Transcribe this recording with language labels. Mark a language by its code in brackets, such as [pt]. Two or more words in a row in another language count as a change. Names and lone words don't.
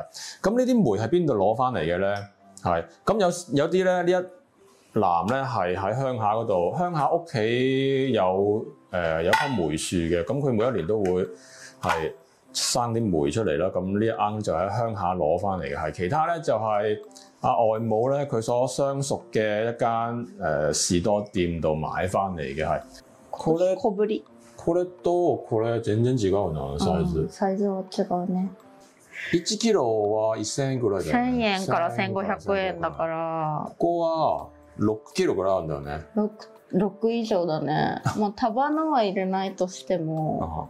[yue] 咁呢啲梅係邊度攞翻嚟嘅咧？係咁有啲咧呢一籃咧係喺鄉下嗰度，鄉下屋企有棵梅樹嘅，咁佢每一年都會係生啲梅出嚟啦。咁呢一罌就喺鄉下攞翻嚟嘅係，其他咧就係外母咧佢所相熟嘅一間士多店度買翻嚟嘅係。 [ja] 小ぶり。これとこれ全然違うなサイズ。サイズは違うね。 1キロは1000円ぐらいだよね。 1000円から1500円だから。ここは6キロぐらいあるんだよね。 6以上だね。もう束のは入れないとしても。